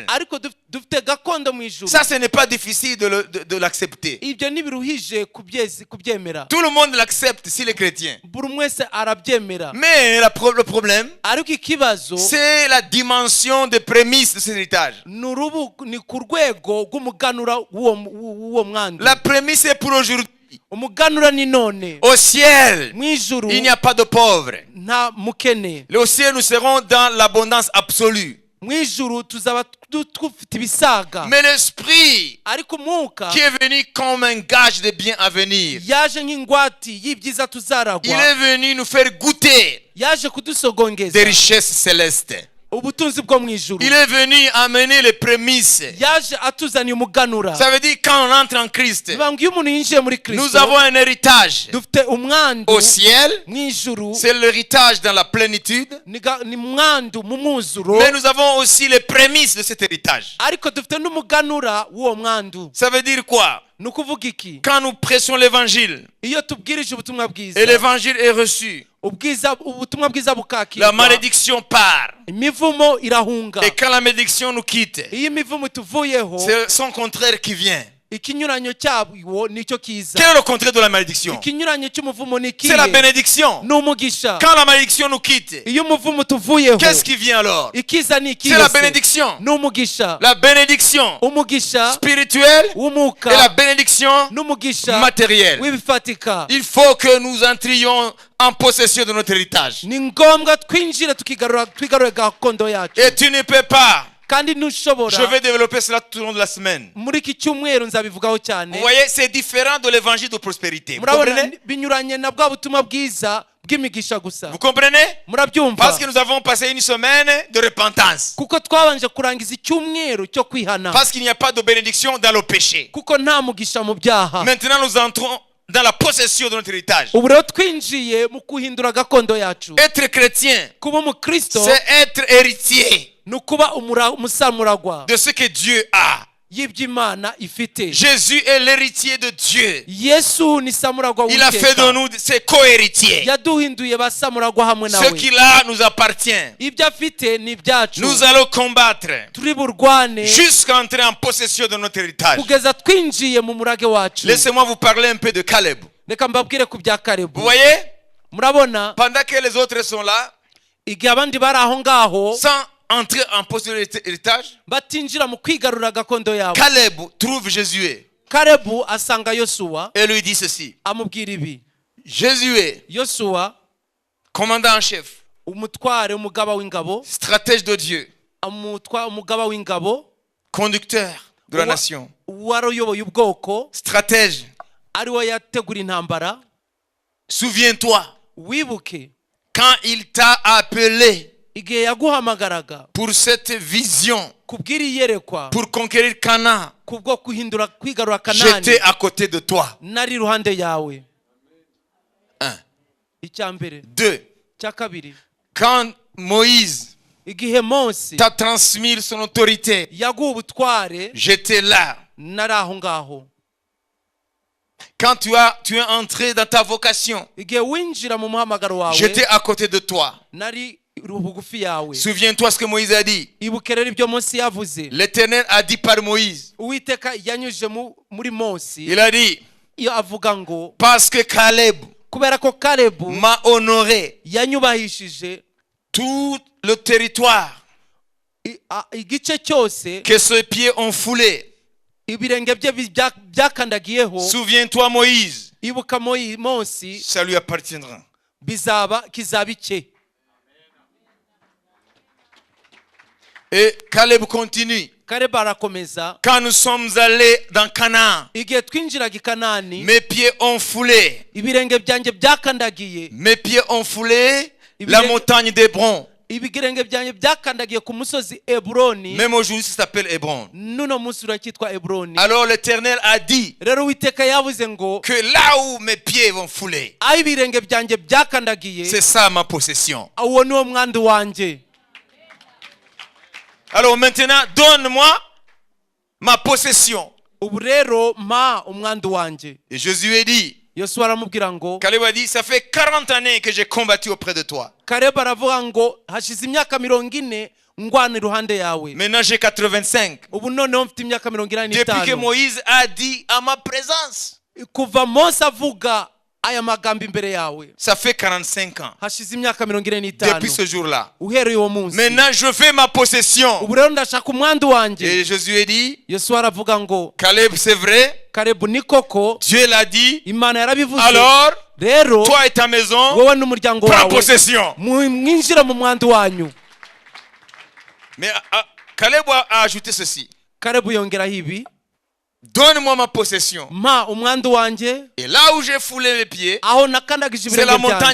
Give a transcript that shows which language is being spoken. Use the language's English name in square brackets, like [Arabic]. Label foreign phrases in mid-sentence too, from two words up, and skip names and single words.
[Kinyarwanda] Ariko dufite gakondo mu ijuru. [French] Ça, ce n'est pas difficile de l'accepter. [Kinyarwanda] Ibyo ntibiruhije kubyemera, [French] Tout le monde l'accepte s'il est chrétien. [Kinyarwanda] buri wese arabyemera. [French] Mais le problème, [Kinyarwanda] Ariko ikibazo [French] c'est la dimension des prémices de cet héritage. [Kinyarwanda] ni ku rwego rw'umuganura w'uwo mwandu. [French] La prémisse est pour aujourd'hui. [Kinyarwanda] Umuganura ni none. [French] Au ciel, [Kinyarwanda] Mu ijuru [French] il n'y a pas de pauvres. [Kinyarwanda] nta mukene. [French] Au ciel, nous serons dans l'abondance absolue. [Kinyarwanda] Mu ijuru tuzaba dufite ibisaga. [French] Mais l'esprit [Kinyarwanda] Ariko umwuka [French] qui est venu comme un gage de bien à venir, [Kinyarwanda] yaje nk'ingwati y'ibyiza [French] il [Kinyarwanda] tuzaragwa, [French] est venu nous faire goûter [Kinyarwanda] yaje kudusogongeza [French] des richesses célestes. [Kinyarwanda] ubutunzi bwo mu ijuru. [French] Il est venu amener les prémices. [Kinyarwanda] Yaje atuzaniye umuganura. [French] Ça veut dire quand on entre en Christ, [Kinyarwanda] bivuga ngo iyo umuntu yinjiye muri [French] nous [Kinyarwanda] Kristo [French] avons un héritage. [Kinyarwanda] dufite umwandu [French] Au ciel, [Kinyarwanda] mu ijuru, [French] c'est l'héritage dans la plénitude. [Kinyarwanda] ni mwandu mu mwuzuro, [French] Mais nous avons aussi les prémices de cet héritage. [Kinyarwanda] ariko dufite n'umuganura w'uwo mwandu. [French] Ça veut dire quoi? [Kinyarwanda] Ni ukuvuga iki? [French] Quand nous prêchons l'évangile [Kinyarwanda] Iyo tubwirije ubutumwa bwiza, [French] et l'évangile est reçu, [Kinyarwanda] ubutumwa bwiza [French] la [Kinyarwanda] bukakirwa, [French] malédiction part. [Kinyarwanda] imivumo irahunga. [French] Et quand la malédiction nous quitte, [Kinyarwanda] Iyo imivumo ituvuyeho, [French] c'est son contraire qui vient. [Kinyarwanda] ikinyuranyo cyabwo nicyo kiza. [French] Quel est le contraire de la malédiction? [Kinyarwanda] Ikinyuranyo cy'umuvumo ni [French] C'est la [Kinyarwanda] ikihe? [French] bénédiction. [Kinyarwanda] Ni umugisha. [French] Quand la malédiction nous quitte, [Kinyarwanda] Iyo umuvumo utuvuyeho, [French] qu'est-ce qui vient alors? [Kinyarwanda] ikiza ni ikihe? [French] C'est la bénédiction. [Kinyarwanda] Ni umugisha. [French] La bénédiction [Kinyarwanda] Umugisha [French] spirituelle [Kinyarwanda] w'umwuka [French] et la bénédiction [Kinyarwanda] n'umugisha [French] matérielle. [Kinyarwanda] w'ibifatika. [French] Il faut que nous entrions en possession de notre héritage. [Kinyarwanda] Ni ngombwa twinjire twigarure gakondo yacu. [French] Et tu ne peux pas. [Kinyarwanda] Kandi ntushobora. [French] Je vais développer cela tout au long de la semaine. [Kinyarwanda] Muri iki cyumweru nzabivugaho cyane. [French] Vous voyez, c'est différent de l'évangile de prospérité. Vous [Kinyarwanda] Murabona [French] comprenez? [Kinyarwanda] binyuranye na bwa butumwa bwiza bw'imigisha gusa. [French] Vous comprenez? [Kinyarwanda] Murabyumva? [French] Parce que nous avons passé une semaine de repentance. [Kinyarwanda] Kuko twabanje kurangiza icyumweru cyo kwihana. [French] Parce qu'il n'y a pas de bénédiction dans le péché. [Kinyarwanda] Kuko nta mugisha mu byaha. [French] Maintenant, nous entrons dans la possession de notre héritage. [Kinyarwanda] Ubu rero twinjiye mu kuhindura gakondo yacu. [French] Être chrétien, [Kinyarwanda] Kuba umukristo [French] c'est être héritier [Kinyarwanda] ni ukuba umusamuragwa [French] de ce que Dieu a. [Kinyarwanda] y'iby'Imana ifite. [French] Jésus est l'héritier de Dieu. [Kinyarwanda] Yesu ni samuragwa [French] Il a fait de [Kinyarwanda] w'Uwiteka. [French] nous ses co-héritiers. [Kinyarwanda] Yaduhinduye basamuragwa hamwe [French] Ce [Kinyarwanda] nawe. [French] qu'il a nous appartient. [Kinyarwanda] Ibyo afite ni ibyacu. [French] Nous allons combattre [Kinyarwanda] Turi burwane [French] jusqu'à entrer en possession de notre héritage. [Kinyarwanda] kugeza twinjiye mu murage wacu. [French] Laissez-moi vous parler un peu de Caleb. [Kinyarwanda] Reka mbabwire ku bya [French] Vous [Kinyarwanda] Kalebu. [French] voyez, [Kinyarwanda] Murabona [French] pendant que les autres sont là, [Kinyarwanda] igihe abandi bari aho ngaho [French] sans entrer en possession de l'héritage, [Kinyarwanda] batinjira mu kwigarura gakondo yabo, [French] Caleb trouve Jésus [Kinyarwanda] Kalebu asanga Yosuwa [French] et lui dit ceci. [Kinyarwanda] amubwira ibi. [French] Jésus, [Kinyarwanda] Yosuwa, [French] commandant en chef, [Kinyarwanda] umutware, umugaba w'ingabo, [French] stratège de Dieu, [Kinyarwanda] umugaba w'ingabo, [French] conducteur de la nation, [Kinyarwanda] wari uyoboye ubwoko, [French] stratège, [Kinyarwanda] ari we yategura intambara. [French] souviens-toi, [Kinyarwanda] Wibuke [French] quand il t'a appelé [Kinyarwanda] igihe yaguhamagaraga [French] pour cette vision, [Kinyarwanda] kubwira iyerekwa, [French] pour conquérir Canaan, [Kinyarwanda] kubwo kwigarura [French] j'étais [Kinyarwanda] Kanani, [French] à côté de toi. [Kinyarwanda] nari iruhande yawe. [French] 1. [Kinyarwanda] Icya mbere. [French] 2. [Kinyarwanda] Cya kabiri, [French] Quand Moïse [Kinyarwanda] igihe Mose [French] t'a transmis son autorité, [Kinyarwanda] yaguha ubutware, [French] j'étais là. [Kinyarwanda] nari aho ngaho. [French] Quand tu es entré dans ta vocation, [Kinyarwanda] Igihe winjira mu muhamagaro wawe, [French] j'étais à côté de toi. [Kinyarwanda] nari bugufi yawe. [French] Souviens-toi ce que Moïse a dit. [Kinyarwanda] Ibuke rero ibyo Mose yavuze. [French] L'Éternel a dit par Moïse. [Kinyarwanda] Uwiteka yanyujije muri Mose, [French] Il a dit, [Kinyarwanda] iyo avuga ngo [French] parce que Caleb [Kinyarwanda] kubera ko Kalebu [French] m'a honoré [Kinyarwanda] yanyubahishije [French] tout le territoire [Kinyarwanda] igice cyose [French] que ses pieds ont foulé. [Kinyarwanda] ibirenge bye byakandagiyeho. [French] Souviens-toi Moïse, [Kinyarwanda] Ibuka Mose, [French] ça lui appartiendra. [Kinyarwanda] kizaba icye. [French] Et Caleb continue. [Kinyarwanda] Kalebu arakomeza. [French] Quand nous sommes allés dans Canaan, [Kinyarwanda] Igihe twinjiraga i Kanani, [French] mes pieds ont foulé. [Kinyarwanda] ibirenge byanjye byakandagiye [French] Mes pieds ont foulé la montagne d'Hébron. [Kinyarwanda] ibigirenge byanjye byakandagiye ku musozi Eburoni. [French] Même aujourd'hui, ça s'appelle Hébron. [Kinyarwanda] Nuno munsi uracyitwa Eburoni. [French] Alors l'Éternel a dit [Kinyarwanda] Rero Uwiteka yavuze ngo [French] que là où mes pieds vont fouler, [Kinyarwanda] aho ibirenge byanjye byakandagiye, [French] c'est ça ma possession. [Kinyarwanda] uwo niwo mwandu wanjye. [French] Alors maintenant, donne-moi ma possession. [Kinyarwanda] Ubu rero mpa umwandu wanjye. [French] Et Josué dit, [Kinyarwanda] Yosuwa aramubwira ngo, [French] Caleb a dit, ça fait 40 années que j'ai combattu auprès de toi. [Kinyarwanda] Kaleba aravuga ngo hashize imyaka 40 ngwana iruhande yawe. [French] Maintenant j'ai 85. [Kinyarwanda] Ubu noneho mfite imyaka [French] Depuis que [Kinyarwanda] 45. [French] Moïse a dit à ma présence, [Kinyarwanda] Kuva Mose avuga aya magambo imbere yawe, [French] ça fait 45 ans. [Kinyarwanda] hashize imyaka [French] Depuis [Kinyarwanda] 45. [French] ce jour-là. [Kinyarwanda] Uhereye uwo munsi. [French] Maintenant je fais ma possession. [Kinyarwanda] Ubu rero ndashaka umwandu wanjye. [French] Et Josué dit, [Kinyarwanda] Yosuwa aravuga ngo, [French] Caleb, c'est vrai, [Kinyarwanda] Kalebu ni koko, [French] Dieu l'a dit. [Kinyarwanda] Imana yarabivuze. [French] Alors, [Kinyarwanda] Rero [French] toi et ta maison, [Kinyarwanda] wowe n'umuryango [French] prends [Kinyarwanda] wawe [French] possession. [Kinyarwanda] mwinjira mu mwandu wanyu. [French] Mais Caleb a ajouté ceci. [Kinyarwanda] Kalebu yongeraho ibi, [French] Donne-moi ma possession. [Kinyarwanda] mpa umwandu wanjye, [French] Et là où j'ai foulé les pieds, [Kinyarwanda] aho nakandagije [French] c'est la [Kinyarwanda] ibirenge [French] montagne